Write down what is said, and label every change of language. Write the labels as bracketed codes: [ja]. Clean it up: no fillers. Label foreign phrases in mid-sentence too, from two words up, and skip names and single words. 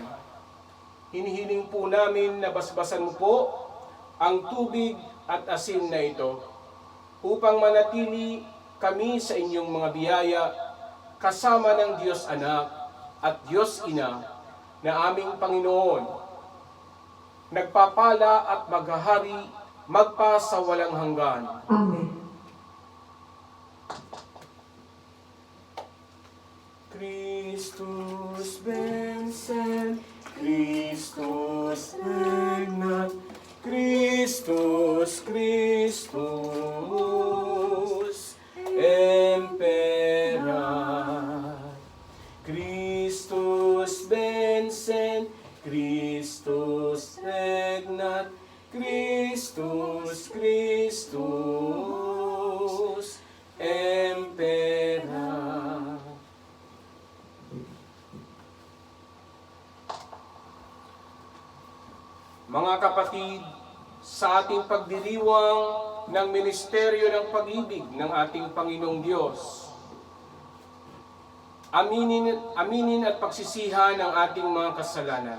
[tl] Hinihiling po namin na basbasan mo po ang tubig at asin na ito upang manatili kami sa inyong mga biyaya kasama ng Diyos Anak at Diyos Ina na aming Panginoon, nagpapala at maghahari magpa sa walang hanggan. Amen. [la] Christus Vincent, Christus regnat, Christus, Christus imperat. Christus Vincent, Christus regnat, Christus, Christus imperat. [tl] Mga kapatid, sa ating pagdiriwang ng ministeryo ng pag-ibig ng ating Panginoong Diyos, aminin at pagsisihan ang ating mga kasalanan.